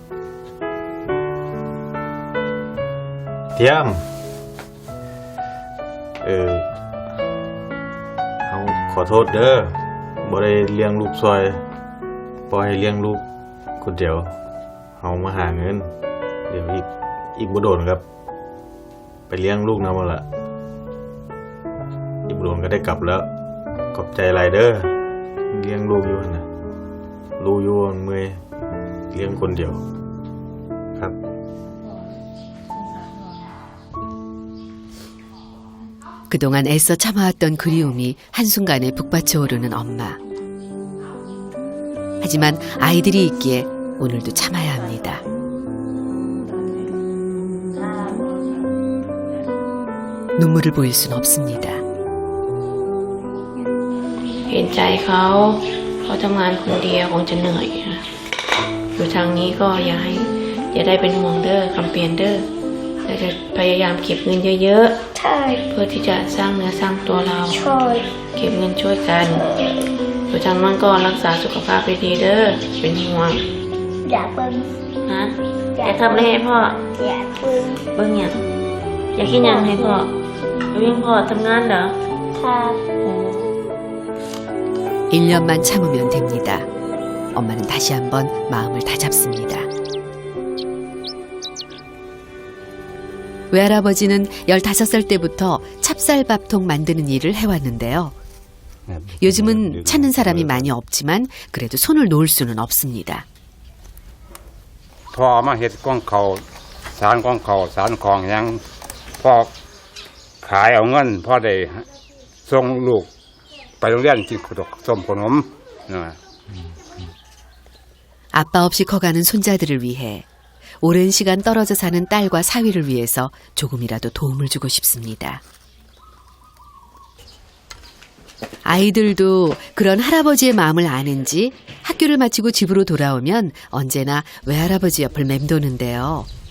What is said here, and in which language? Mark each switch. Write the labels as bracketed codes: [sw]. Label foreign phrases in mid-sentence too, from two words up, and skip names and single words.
[tts] เทียมเอาขอโทษเด้อบ่ได้เลี้ยงลูกซอยปล่อยให้เลี้ยงลูกคนเดียวเอามาหาเงินเดี๋ยวอีกบ่โดนครับไปเลี้ยงลูกนำละ อีกบ่โดนก็ได้กลับแล้วขอบใจหลายเด้อเลี้ยงลูกอยู่นะลูกอยู่เมื่อยเลี้ยงคนเดียวครับ [ko] 그동안 애써 참아왔던 그리움이 한순간에 북받쳐 오르는 엄마. 하지만 아이들이 있기에 오늘도 참아야 합니다. 눈물을 보일 순 없습니다. [tts] เห็นใจเขาทำงานคนเดียวคงจะเหนื่อยนะอยู่ทางนี้ก็อย่าได้เป็นห่วงเด้อคำเปลี่ยนเด้อแต่จะพยายามเก็บเงินเยอะๆ ใช่ เพื่อที่จะสร้างเนื้อสร้างตัวเรา ช่วย เก็บเงินช่วยกันอยู่ทางนั้นก็รักษาสุขภาพไปดีเด้อเป็นห่วง อย่าเบิ่ง นะอยากทำอะไรให้พ่อ อย่าเบิ่ง เบิ่งอย่างอยากกินอย่างให้พ่อวิ่งพ่อทำงานเหรอ ครับ [ko] 1년만 참으면 됩니다. 엄마는 다시 한번 마음을 다잡습니다. 외할아버지는 15살 때부터 찹쌀밥통 만드는 일을 해왔는데요. 요즘은 찾는 사람이 많이 없지만 그래도 손을 놓을 수는 없습니다. [tts] พ่อมาเฮ็ดกองเขาสารกองเขาสารของหยังพ่อขายเอาเงินพ่อได้ส่งลูกไปโรงเรียนกินส้มขนมนะ [ko] 아빠 없이 커가는 손자들을 위해 오랜 시간 떨어져 사는 딸과 사위를 위해서 조금이라도 도움을 주고 싶습니다. 아이들도 그런 할아버지의 마음을 아는지 학교를 마치고 집으로 돌아오면 언제나 외할아버지 옆을 맴도는데요.